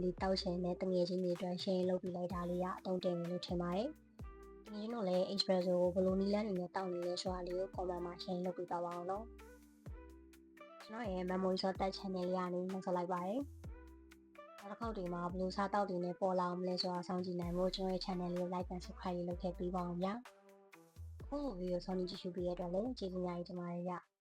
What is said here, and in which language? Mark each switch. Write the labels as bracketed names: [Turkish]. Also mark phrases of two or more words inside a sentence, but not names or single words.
[Burmese] လေးတောက်ချင်တဲ့တငယ်ချင်းတွေအတွက် share လုပ်ပြလိုက်တာလေးကအသုံးတင်လို့ထင်ပါတယ်တကယ်လို့လည်း espresso ကိုဘယ်လိုနည်းလမ်းတွေနဲ့တောက်နေလဲဆိုတာလေးကို comment မှာ share လုပ်ပေးပါအောင်နော်ကျွန်တော်ရဲ့ memory shot တက် channel လေးကနေနှုတ်ဆက်လိုက်ပါတယ်နောက်တစ်ခေါက်ဒီမှာဘယ်လိုစားတောက်တွေနဲ့ပေါ်လာအောင်မလဲဆိုတာစောင့်ကြည့်နိုင်ဖို့ကျွန်တော်ရဲ့ channel လေးကို [English] like and subscribe [Burmese] လုပ်ခဲ့ပေးပါအောင်ဗျာအခုဗီဒီယိုဆောင်းနေကြည့်ရှုပေးရတဲ့အတွက်လည်းကျေးဇူးများကြီးတင်ပါတယ်ဗျ